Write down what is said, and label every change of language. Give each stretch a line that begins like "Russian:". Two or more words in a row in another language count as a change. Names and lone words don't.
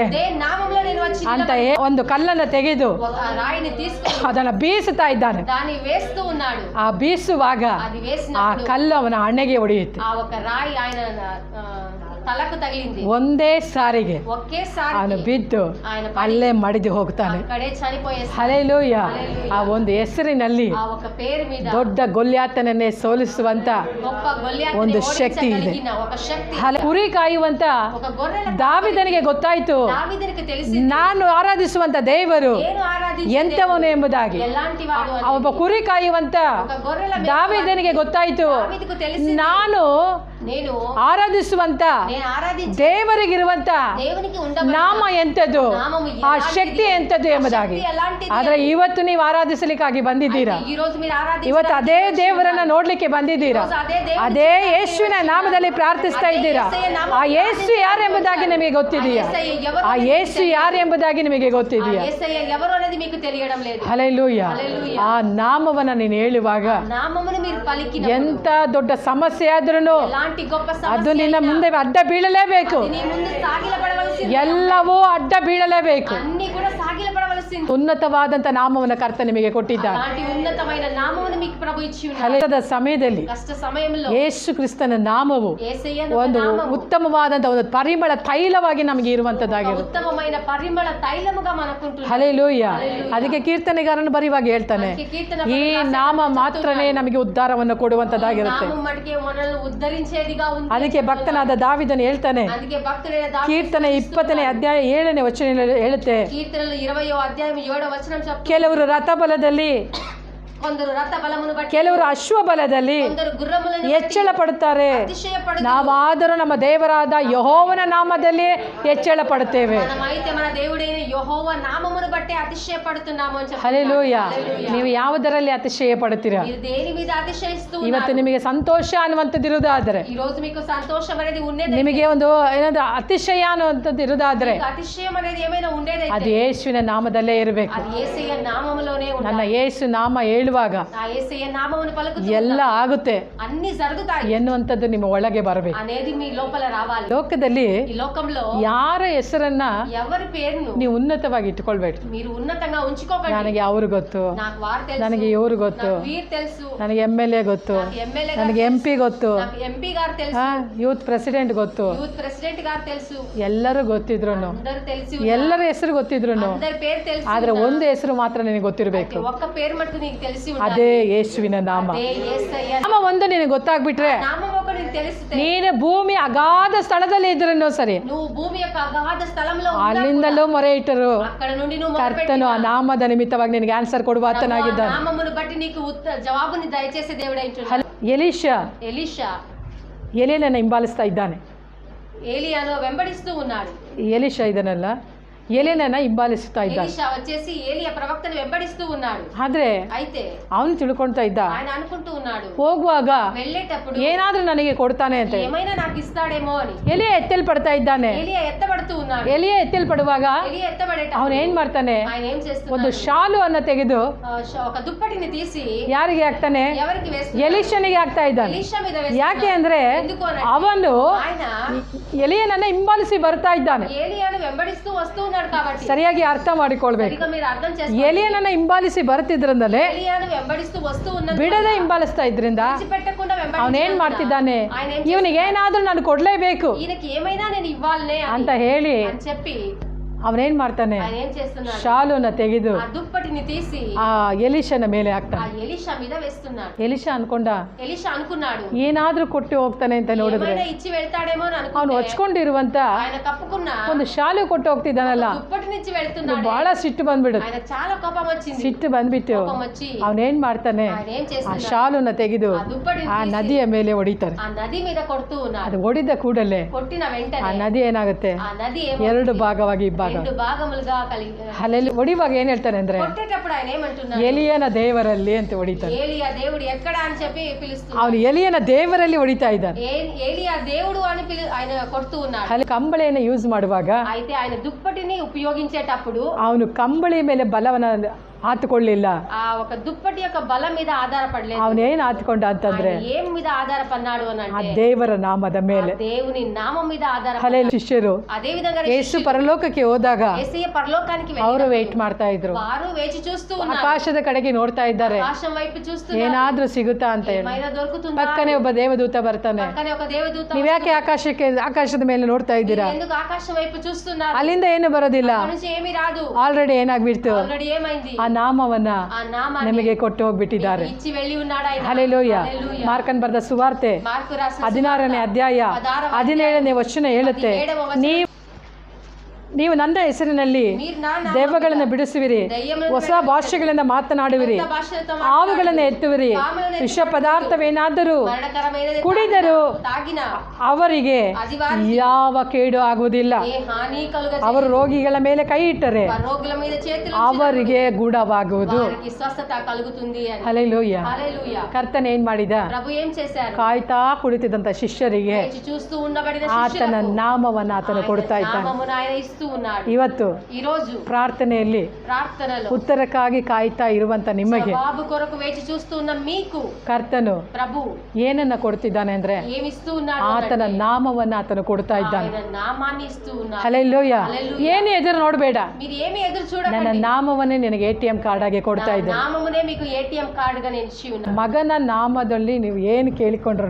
Telugu: అదే నామంలో నేను వచ్చి
Kannada: ಅಂತ ಒಂದು ಕಲ್ಲನ್ನು ತೆಗೆದು
Telugu: ఒక రాయిని తీసుకొని
Kannada: ಅದನ್ನ ಬೀಸುತ್ತಾ ಇದ್ದಾನೆ.
Telugu: దాన్ని వేస్తూ ఉన్నాడు.
Kannada: ಆ ಬೀಸುವಾಗ
Telugu: అది
Kannada: ಆ
Telugu: వేసినప్పుడు
Kannada: ಕಲ್ಲು ಅವನ ಹಣೆಗೆ ಹೊಡೆಯುತ್ತೆ.
Telugu: ఆ ఒక రాయి ఆయన తలకు తగిలింది.
Kannada: ಒಂದೇ ಸಾರಿಗೆ
Telugu: ఒకేసారి
Kannada: ಅವನು ಬಿದ್ದು
Telugu: ఆయన
Kannada: ಅಲ್ಲೇ ಮಡಿದು ಹೋಗ್ತಾನೆ.
Telugu: అక్కడే చనిపోయేసి
Kannada: ಹಲ್ಲೆಲೂಯ. ಆ ಒಂದು ಹೆಸರಿನಲ್ಲಿ
Telugu: ఆ ఒక పేరు మీద
Kannada: ದೊಡ್ಡ ಗೊಲ್ಯಾತನನ್ನೇ ಸೋಲಿಸುವಂತ
Telugu: గొప్ప గొల్లియాతుని
Kannada: ಒಂದು ಶಕ್ತಿ ಇದೆ.
Telugu: ఓడించగలిగిన ఒక శక్తి,
Kannada: ಕುರಿ ಕಾಯುವಂತ
Telugu: ఒక గొర్రెల
Kannada: ದಾವಿದನಿಗೆ ಗೊತ್ತಾಯ್ತು,
Telugu: దావీదునికి తెలిసి
Kannada: ನಾನು ಆರಾಧಿಸುವಂತ ದೇವರು
Telugu: నేను ఆరాధించే
Kannada: ಎಂತವನು ಎಂಬುದಾಗಿ.
Telugu: ఎలాంటి వాడు అని.
Kannada: ಒಬ್ಬ ಕುರಿ ಕಾಯುವಂತ
Telugu: ఒక గొర్రెల
Kannada: ದಾವಿದನಿಗೆ ಗೊತ್ತಾಯ್ತು,
Telugu: దావీదుకు తెలిసి
Kannada: ನಾನು
Telugu: నేను
Kannada: ಆರಾಧಿಸುವಂತ
Telugu: ఆరాధించే
Kannada: ದೇವರಿಗಿರುವಂತ
Telugu: దేవునికి ఉండబడిన
Kannada: ನಾಮ ಎಂತದ್ದು,
Telugu: నామము
Kannada: ಆ
Telugu: ఎలాంటిది,
Kannada: ಶಕ್ತಿ ಎಂತದ್ದು ಎಂಬುದಾಗಿ.
Telugu: శక్తి ఎలాంటిది.
Kannada: ಆದ್ರೆ ಇವತ್ತು ನೀವು ಆರಾಧಿಸಲಿಕ್ಕಾಗಿ ಬಂದಿದ್ದೀರಾ,
Telugu: ఈ రోజు మీరు
Kannada: ಇವತ್ತು ಅದೇ ದೇವರನ್ನ ನೋಡ್ಲಿಕ್ಕೆ ಬಂದಿದ್ದೀರಾ, ಅದೇ ಯೇಸುವಿನ ನಾಮದಲ್ಲಿ ಪ್ರಾರ್ಥಿಸ್ತಾ ಇದ್ದೀರಾ. ಆ ಯೇಸು ಯಾರು ಎಂಬುದಾಗಿ ನಿಮಗೆ ಗೊತ್ತಿದೆಯಾ? ಆ ಯೇಸು ಯಾರು ಎಂಬುದಾಗಿ ನಿಮಗೆ ಗೊತ್ತಿದೆಯಾ?
Telugu: యేసయ్య ఎవరు అనేది మీకు తెలియడం లేదు.
Kannada: ಹಲ್ಲೆಲೂಯ. ಆ ನಾಮವನ್ನ ನೀನು ಹೇಳುವಾಗ
Telugu: నామమును మీరు పలికిన
Kannada: ಎಂತ ದೊಡ್ಡ ಸಮಸ್ಯೆ ಆದ್ರೂ
Telugu: ఎలాంటి గొప్ప
Kannada: ಅದು
Telugu: సమస్య
Kannada: ನಿನ್ನ ಮುಂದೆ ಅಡ್ಡ ಬೀಳಲೇಬೇಕು.
Telugu: నీ ముందు సాగిలపడవలసింది.
Kannada: ಎಲ್ಲವೂ ಅಡ್ಡ ಬೀಳಲೇಬೇಕು.
Telugu: అన్ని కూడా సాగిలపడవలసింది.
Kannada: ಉನ್ನತವಾದಂತ ನಾಮವನ್ನ ಕರ್ತ ನಿಮಗೆ ಕೊಟ್ಟಿದ್ದಾನೆ.
Telugu: అలాంటి ఉన్నతమైన నామమును మీకు ప్రభు ఇచ్చి ఉన్నాడు.
Kannada: ಕಷ್ಟದ ಸಮಯದಲ್ಲಿ
Telugu: కష్ట సమయంలో
Kannada: ಯೇಸು ಕ್ರಿಸ್ತನ ನಾಮವು
Telugu: యేసయ్యನ
Kannada: ಒಂದು
Telugu: నామము
Kannada: ಉತ್ತಮವಾದಂತ ಒಂದು ಪರಿಮಳ ತೈಲವಾಗಿ ನಮಗೆ ಇರುವಂತದ್ದಾಗಿರುತ್ತೆ.
Telugu: ఉత్తమమైన పరిమళ తైలముగా మనకుంటుంది.
Kannada: ಹಲ್ಲೆಲೂಯ. ಅದಕ್ಕೆ ಕೀರ್ತನೆಗಾರನು ಬರೆಯುವಾಗ ಹೇಳ್ತಾನೆ, ಈ ನಾಮ ಮಾತ್ರನೇ ನಮಗೆ ಉದ್ಧಾರವನ್ನು ಕೊಡುವಂತದ್ದಾಗಿರುತ್ತೆ.
Telugu: నామం మటుకే మనల్ని ఉద్ధరించేదిగా ఉంది.
Kannada: ಅದಕ್ಕೆ ಭಕ್ತನಾದ ದಾವಿದನು ಹೇಳ್ತಾನೆ,
Telugu: అందుకే భక్తుడైన దావీదు
Kannada: ಕೀರ್ತನೆ 20ನೇ ಅಧ್ಯಾಯ 7ನೇ ವಚನ ಹೇಳುತ್ತೆ,
Telugu: కీర్తనలు 20వ అధ్యాయం 7వ వచనం చెప్తుంది,
Kannada: ಕೆಲವರು ರಥಬಲದಲ್ಲಿ,
Telugu: కొందరు రథ బలమును బట్టి,
Kannada: ಕೆಲವರು ಅಶ್ವಬಲದಲ್ಲಿ
Telugu: కొందరు గుర్రములను
Kannada: ಹೆಚ್ಚಳ ಪಡುತ್ತಾರೆ.
Telugu: అతిశయపడుతూ
Kannada: ನಾವಾದರೂ ನಮ್ಮ ದೇವರಾದ ಯೆಹೋವನ ನಾಮದಲ್ಲಿ ಹೆಚ್ಚಳ ಪಡುತ್ತೇವೆ.
Telugu: మనమైతే మన దేవుడైన యెహోవా నామమును బట్టి అతిశయపడుతున్నాము అని చెప్తున్నారు.
Kannada: ಹಲ್ಲೆಲೂಯ. ನೀವು ಯಾವುದರಲ್ಲಿ ಅತಿಶಯ ಪಡುತ್ತೀರಾ?
Telugu: మీరు దేని మీద అతిశయిస్తూ
Kannada: ಇವತ್ತು ನಿಮಗೆ ಸಂತೋಷ ಅನ್ನುವಂಥದ್ದು ಇರುವುದಾದ್ರೆ,
Telugu: ఈ రోజు మీకు సంతోషం అనేది ఉండేది,
Kannada: ನಿಮಗೆ ಒಂದು ಏನಾದ್ರು ಅತಿಶಯ ಅನ್ನುವಂಥದ್ದು ಇರುವುದಾದ್ರೆ,
Telugu: అతిశయం అనేది ఏమైనా ఉండేదైతే
Kannada: ಅದು ಯೇಸುವಿನ ನಾಮದಲ್ಲೇ ಇರಬೇಕು.
Telugu: అది యేసయ్య నామములోనే
Kannada: ನನ್ನ
Telugu: ఉండాలి.
Kannada: ಯೇಸು ನಾಮ ಹೇಳುವಾಗ
Telugu: ఆ యేసయ్య నామమును పలుకుతూ
Kannada: ಎಲ್ಲ ಆಗುತ್ತೆ
Telugu: అన్ని జరుగుతాయి
Kannada: ಎನ್ನುವಂಥದ್ದು ನಿಮ್ಮ ಒಳಗೆ ಬರಬೇಕು.
Telugu: అనేది మీ లోపల రావాలి.
Kannada: ಲೋಕದಲ್ಲಿ
Telugu: ఈ లోకంలో
Kannada: ಯಾರ ಹೆಸರನ್ನ
Telugu: ఎవరి పేరును
Kannada: ನೀವು ಉನ್ನತವಾಗಿ ಇಟ್ಕೊಳ್ಬೇಕು.
Telugu: మీరు ఉన్నతంగా ఉంచుకోకండి.
Kannada: ನನಗೆ ಅವರು ಗೊತ್ತು,
Telugu: నాకు వారు తెలుసు,
Kannada: ನನಗೆ ಇವರು ಗೊತ್ತು,
Telugu: నాకు వీరు తెలుసు,
Kannada: ನನಗೆ MLA ಗೊತ್ತು,
Telugu: నాకు ఎమ్మెల్యే
Kannada: ನನಗೆ MP ಗೊತ್ತು,
Telugu: నాకు ఎంపీ గారు తెలుసు,
English: youth president
Kannada: ಗೊತ್ತು,
English: youth president
Telugu: గారు తెలుసు,
Kannada: ಎಲ್ಲರೂ ಗೊತ್ತಿದ್ರು,
Telugu: అందరు తెలిసి
Kannada: ಎಲ್ಲರ ಹೆಸರು ಗೊತ್ತಿದ್ರು,
Telugu: అందరి పేరు తెలుసు,
Kannada: ಆದ್ರೆ ಒಂದು ಹೆಸರು ಮಾತ್ರ ನಿನಗೆ ಗೊತ್ತಿರಬೇಕು,
Telugu: ఒక్క పేరు మట్టుకు నీకు తెలిసి ఉండాలి.
Kannada: ಅದೇ ಯೇಸುವಿನ ನಾಮ.
Telugu: అదే యేసయ్య
Kannada: ನಾಮ ಒಂದು ನಿನಗೆ ಗೊತ್ತಾಗ್ಬಿಟ್ರೆ,
Telugu: నామం ఒకటి నీకు తెలిస్తే,
Kannada: ನೀನು ಭೂಮಿ ಅಗಾಧ ಸ್ಥಳದಲ್ಲಿ ಇದ್ರೂ ಸರಿ,
Telugu: నువ్వు భూమి యొక్క అగాధ స్థలంలో ఉన్నా
Kannada: ಅಲ್ಲಿಂದಲೂ ಮೊರೆ ಇಟ್ಟರು
Telugu: అక్కడ నుండి నువ్వు
Kannada: ಕರ್ತನು ಆ ನಾಮದ ನಿಮಿತ್ತವಾಗಿ ನಿನಗೆ ಆನ್ಸರ್ ಕೊಡುವ ಆತನಾಗಿದ್ದಾನೆ.
Telugu: నామమును బట్టి నీకు జవాబుని దయచేసే దేవుడైంటున్నాడు.
Kannada: ಎಲೀಷಾ
Telugu: ఎలీషా
Kannada: ಎಲೀಯನನ್ನ ಹಿಂಬಾಲಿಸ್ತಾ ಇದ್ದಾನೆ.
Telugu: ఏలియాను వెంబడిస్తూ ఉన్నాడు.
Kannada: ಎಲೀಷಾ ಇದನ್ನಲ್ಲ, ಎಲೀಯನನ್ನ ಹಿಂಬಾಲಿಸ್ತಾ ಇದ್ದಾನೆ.
Telugu: ఎలీషా వచ్చేసి ఏలియా ప్రవక్తను వెంబడిస్తూ ఉన్నాడు.
Kannada: ಆದ್ರೆ
Telugu: అయితే
Kannada: ಅವನು ತಿಳ್ಕೊಳ್ತಾ ಇದ್ದ,
Telugu: ఆయన అనుకుంటూ ఉన్నాడు,
Kannada: ಹೋಗುವಾಗ
Telugu: వెళ్ళేటప్పుడు
Kannada: ಏನಾದ್ರೂ ನನಗೆ ಕೊಡ್ತಾನೆ ಅಂತ.
Telugu: ఏమైనా నాకు ఇస్తాడేమో అని.
Kannada: ಎಲಿಯ ಎತ್ತಲ್ಪಡ್ತಾ ಇದ್ದಾನೆ.
Telugu: ఏలియా ఎత్తబడుతూ ఉన్నాడు.
Kannada: ಎಲಿಯ ಎತ್ತಲ್ಪಡುವಾಗ
Telugu: ఏలియా ఎత్తబడేటప్పుడు
Kannada: ಅವನು ಏನ್ ಮಾಡ್ತಾನೆ,
Telugu: ఆయన ఏం
Kannada: ಒಂದು
Telugu: చేస్తున్నాడు,
Kannada: ಶಾಲು ಅನ್ನ ತೆಗೆದು
Telugu: ఒక దుప్పటిని తీసి
Kannada: ಯಾರಿಗೆ ಹಾಕ್ತಾನೆ,
Telugu: ఎవరికి వేస్తున్నాడు,
Kannada: ಎಲೀಷನಿಗೆ ಹಾಕ್ತಾ ಇದ್ದಾನೆ.
Telugu: ఎలీషా మీద
Kannada: ಯಾಕೆ
Telugu: వేస్తున్నాడు.
Kannada: ಅಂದ್ರೆ
Telugu: ఎందుకు అనంటే,
Kannada: ಅವನು
Telugu: ఆయన
Kannada: ಎಲಿಯನನ್ನ ಹಿಂಬಾಲಿಸಿ ಬರ್ತಾ ಇದ್ದಾನೆ.
Telugu: ఏలియాను వెంబడిస్తూ వస్తూ ఉన్నాడు కాబట్టి
Kannada: ಸರಿಯಾಗಿ ಅರ್ಥ ಮಾಡಿಕೊಳ್ಬೇಕು.
Telugu: సరిగా మీరు అర్థం చేసుకోండి.
Kannada: ಎಲಿಯನನ್ನ ಹಿಂಬಾಲಿಸಿ ಬರ್ತಿದ್ರಿಂದಲೇ
Telugu: ఏలియాను వెంబడిస్తూ వస్తూ ఉన్నది
Kannada: ಬಿಡದೆ ಹಿಂಬಾಲಿಸ್ತಾ ಇದ್ರಿಂದ
Telugu: విడిచిపెట్టకుండా
Kannada: ಅವನೇನ್ ಮಾಡ್ತಿದ್ದಾನೆ,
Telugu: ఆయన ఏం
Kannada: ಇವನಿಗೆ ಏನಾದ್ರೂ ನಾನು ಕೊಡ್ಲೇಬೇಕು
Telugu: ఈయనకి ఏమైనా నేను ఇవ్వాలనే
Kannada: ಅಂತ ಹೇಳಿ
Telugu: అని చెప్పి
Kannada: ಅವನೇನ್ ಮಾಡ್ತಾನೆ,
Telugu: ఆయన ఏం చేస్తున్నాడు,
Kannada: ಶಾಲುನ ತೆಗೆದು
Telugu: ఆ దుప్పటిని తీసి
Kannada: ಆ ಎಲಿಷನ ಮೇಲೆ
Telugu: ఆ
Kannada: ಹಾಕ್ತಾನೆ.
Telugu: ఎలీషా మీద వేస్తున్నాడు.
Kannada: ಎಲಿಷಾ ಅನ್ಕೊಂಡ
Telugu: ఎలీషా అనుకున్నాడు
Kannada: ಏನಾದ್ರೂ ಕೊಟ್ಟು ಹೋಗ್ತಾನೆ ಅಂತ ನೋಡಿದ್ರೆ,
Telugu: ఏమైనా ఇచ్చి వెళ్తాడేమో అని
Kannada: ಅವನು
Telugu: అనుకుంటే
Kannada: ಹೊಚ್ಕೊಂಡಿರುವಂತ
Telugu: ఆయన కప్పుకున్న
Kannada: ಒಂದು ಶಾಲು ಕೊಟ್ಟು ಹೋಗ್ತಿದ್ದಾನಲ್ಲ,
Telugu: దుప్పటినిచ్చి వెళ్తున్నాడు.
Kannada: ಬಹಳ ಸಿಟ್ಟು ಬಂದ್ಬಿಡುತ್ತೆ.
Telugu: ఆయన చాలా కోపం వచ్చింది.
Kannada: ಸಿಟ್ಟು ಬಂದ್ಬಿಟ್ಟು
Telugu: కోపం వచ్చి
Kannada: ಅವನೇನ್ ಮಾಡ್ತಾನೆ,
Telugu: ఆయన ఏం
Kannada: ಆ
Telugu: చేస్తున్నాడు,
Kannada: ಶಾಲುನ ತೆಗೆದು
Telugu: ఆ దుప్పటిని
Kannada: ಆ
Telugu: తీసి
Kannada: ನದಿಯ ಮೇಲೆ ಹೊಡಿತಾರೆ.
Telugu: ఆ నది మీద కొడుతూ ఉన్నాడు.
Kannada: ಅದು ಹೊಡಿದ ಕೂಡಲೇ
Telugu: కొట్టిన
Kannada: ಆ
Telugu: వెంటనే
Kannada: ನದಿ ಏನಾಗುತ್ತೆ,
Telugu: ఆ నది
Kannada: ಎರಡು ಭಾಗವಾಗಿ ಇಬ್ಬಾಗ.
Telugu: రెండు భాగములుగా కలిగి
Kannada: ಅಲ್ಲೆಲ್ಲಿ ಹೊಡಿವಾಗ ಏನ್ ಹೇಳ್ತಾನೆ ಅಂದ್ರೆ,
Telugu: కొట్టేటప్పుడు ఆయన ఏమంటున్నాడు,
Kannada: ಎಲಿಯನ ದೇವರಲ್ಲಿ ಅಂತ ಹೊಡಿತಾನೆ.
Telugu: ఏలియా దేవుడు ఎక్కడ అని చెప్పి పిలుస్తున్నాడు.
Kannada: ಅವನು ಎಲಿಯನ ದೇವರಲ್ಲಿ ಹೊಡಿತಾ ಇದ್ದಾನೆ.
Telugu: ఏలియా దేవుడు అని ఆయన కొడుతూ ఉన్నాడు.
Kannada: ಅಲ್ಲಿ ಕಂಬಳಿಯನ್ನು ಯೂಸ್ ಮಾಡುವಾಗ
Telugu: అయితే ఆయన దుప్పటిని ఉపయోగించేటప్పుడు
Kannada: ಅವನು ಕಂಬಳಿ ಮೇಲೆ ಬಲವನ್ನ ಹಾತುಕೊಳ್ಳಿಲ್ಲ.
Telugu: ఆ ఒక దుప్పటి యొక్క బలం మీద ఆధారపడలేదు.
Kannada: ಅವನೇನ್ ಹಾತ್ಕೊಂಡ ಅಂತಂದ್ರೆ,
Telugu: ఆయన ఏం మీద ఆధారపడినాడు అని
Kannada: ಆ
Telugu: అంటే
Kannada: ದೇವರ ನಾಮದ ಮೇಲೆ.
Telugu: దేవుని నామం మీద ఆధారపడి.
Kannada: ಹಲೇ ಶಿಷ್ಯರು
Telugu: అదే విధంగా
Kannada: ಯೇಸು ಪರಲೋಕಕ್ಕೆ ಹೋದಾಗ
Telugu: యేసయ్య పరలోకానికి
Kannada: ಅವರು
Telugu: వెళ్ళినప్పుడు
Kannada: ವೇಟ್ ಮಾಡ್ತಾ ಇದ್ರು,
Telugu: వారు వేచి చూస్తూ ఉన్నారు.
Kannada: ಆಕಾಶದ ಕಡೆಗೆ ನೋಡ್ತಾ ಇದ್ದಾರೆ,
Telugu: ఆకాశం వైపు చూస్తున్నారు.
Kannada: ಏನಾದ್ರೂ ಸಿಗುತ್ತಾ ಅಂತ ಹೇಳಿ.
Telugu: ఏమైనా దొరుకుతుందా?
Kannada: ಪಕ್ಕನೆ ಒಬ್ಬ ದೇವದೂತ ಬರ್ತಾನೆ.
Telugu: పక్కనే ఒక దేవదూత,
Kannada: ನೀವ್ಯಾಕೆ ಆಕಾಶದ ಮೇಲೆ ನೋಡ್ತಾ ಇದ್ದೀರಾ,
Telugu: మీరు ఎందుకు ఆకాశం వైపు చూస్తున్నారు?
Kannada: ಅಲ್ಲಿಂದ ಏನು ಬರೋದಿಲ್ಲ,
Telugu: అక్కడి నుంచి ఏమీ రాదు.
Kannada: ಆಲ್ರೆಡಿ ಏನಾಗ್ಬಿಡ್ತು,
Telugu: ఆల్రెడీ ఏమైంది,
Kannada: ಆ ನಾಮವನ್ನ
Telugu: ఆ నామాన్ని
Kannada: ನಮಗೆ ಕೊಟ್ಟು ಹೋಗ್ಬಿಟ್ಟಿದ್ದಾರೆ.
Telugu: ఇచ్చి వెళ్ళి ఉన్నాడు ఆయన.
Kannada: ಹಲ್ಲೆಲೂಯ.
Telugu: హల్లెలూయా.
Kannada: ಮಾರ್ಕನ್ ಬರೆದ ಸುವಾರ್ತೆ
Telugu: మార్కు రాసిన
Kannada: 16ನೇ ಅಧ್ಯಾಯ 17ನೇ ವಚನ ಹೇಳುತ್ತೆ, ನೀವು ನನ್ನ ಹೆಸರಿನಲ್ಲಿ
Telugu: మీరు నా నామమున
Kannada: ದೆವ್ವಗಳನ್ನು ಬಿಡಿಸುವಿರಿ,
Telugu: ದೆಯ್ಯಗಳನ್ನು
Kannada: ಹೊಸ ಭಾಷೆಗಳಿಂದ ಮಾತನಾಡುವಿರಿ,
Telugu: కొత్త భాషలతో
Kannada: ಹಾವುಗಳನ್ನು ಎತ್ತುವಿರಿ,
Telugu: పాములను
Kannada: ವಿಷ ಪದಾರ್ಥವೇನಾದರೂ
Telugu: మరణకరమైనది
Kannada: ಕುಡಿದರೂ
Telugu: తాగిన
Kannada: ಅವರಿಗೆ
Telugu: అది వారికి
Kannada: ಯಾವ ಕೇಡು ಆಗುವುದಿಲ್ಲ.
Telugu: ఏ హాని కలుగదు.
Kannada: ಅವರು ರೋಗಿಗಳ ಮೇಲೆ ಕೈ ಇಟ್ಟರೆ
Telugu: రోగుల మీద చేతులు
Kannada: ಅವರಿಗೆ ಗುಣವಾಗುವುದು.
Telugu: వారికి స్వస్థత కలుగుతుంది అని.
Kannada: ಹಲ್ಲೆಲೂಯ.
Telugu: హల్లెలూయా.
Kannada: ಕರ್ತನ ಏನ್ ಮಾಡಿದ,
Telugu: ప్రభు ఏం చేశారు,
Kannada: ಕಾಯ್ತಾ ಕುಳಿತಿದ್ದಂತ ಶಿಷ್ಯರಿಗೆ
Telugu: వేచి చూస్తూ ఉండబడిన
Kannada: ಆತನ
Telugu: శిష్యులకు
Kannada: ನಾಮವನ್ನು ಆತನು ಕೊಡ್ತಾ ಇದ್ದಾನೆ.
Telugu: నామమున ఆయన ఇస్తూ ఉన్నాడు.
Kannada: ಇವತ್ತು
Telugu: ఈ రోజు
Kannada: ಪ್ರಾರ್ಥನೆಯಲ್ಲಿ
Telugu: ప్రార్థనలో
Kannada: ಉತ್ತರಕ್ಕಾಗಿ ಕಾಯ್ತಾ ಇರುವಂತ ನಿಮಗೆ
Telugu: జవాబు కొరకు వేచి చూస్తూ ఉన్న మీకు
Kannada: ಕರ್ತನು
Telugu: ప్రభు
Kannada: ಏನನ್ನ ಕೊಡ್ತಿದ್ದಾನೆ ಅಂದ್ರೆ,
Telugu: ఏమిస్తూ ఉన్నాడు,
Kannada: ಆತನ ನಾಮವನ್ನ ಆತನು ಕೊಡ್ತಾ ಇದ್ದಾನೆ.
Telugu: ఆయన నామాన్ని ఇస్తూ ఉన్నాడు.
Kannada: ಹಲ್ಲೆಲೂಯ. ಏನು ಎದುರು ನೋಡಬೇಡ,
Telugu: మీరు ఏమి ఎదురు
Kannada: ನನ್ನ
Telugu: చూడకండి,
Kannada: ನಾಮವನ್ನೇ ನಿನಗೆ
English: ATM card
Kannada: ಆಗಿ ಕೊಡ್ತಾ
Telugu: నా
Kannada: ಇದ್ದೇನೆ.
Telugu: నామమునే మీకు
English: ATM card
Telugu: గా నేను ఇచ్చి ఉన్నాను.
Kannada: ಮಗನ ನಾಮದಲ್ಲಿ ನೀವು ಏನು ಕೇಳಿಕೊಂಡ್ರು